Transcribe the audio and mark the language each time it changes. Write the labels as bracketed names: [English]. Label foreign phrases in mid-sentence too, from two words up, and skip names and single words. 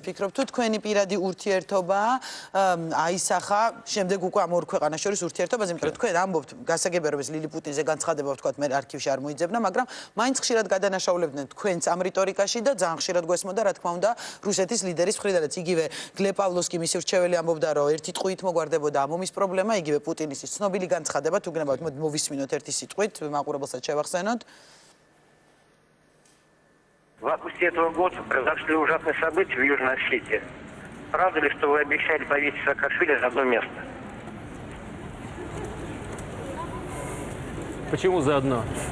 [Georgian] ფიქრობ თუ თქვენი პირადი ურთიერთობა აისახა შემდეგ უკვე ამ ორ ქვეყანას შორის ურთიერთობაზე, იმიტომ რომ თქვენ ამბობთ გასაგებია რომ ეს ლილიპუტინზე განცხადება ვთქვათ მე არქივში არ მოიძებნა, მაგრამ მაინც ხშირად გადანაშაულებდნენ თქვენს ამ რიტორიკაში და ძალიან ხშირად გვესმოდა რა თქმა უნდა რუსეთის ლიდერის მხრიდანაც იგივე გლე პავლოვსკი მისი რჩეველი ამბობდა რომ ერთი ტყვით მოგვარდებოდა ამ ომის პრობლემა, იგივე პუტინის ცნობილი განცხადება თუ გნებავთ მოვისმინოთ ერთი სიტყვით მაყურებელსაც შევახსენოთ. [Russian] В августе этого года произошли ужасные события в Южной Осетии. Правда ли, что вы обещали повесить Саакашвили за одно место? Почему заодно?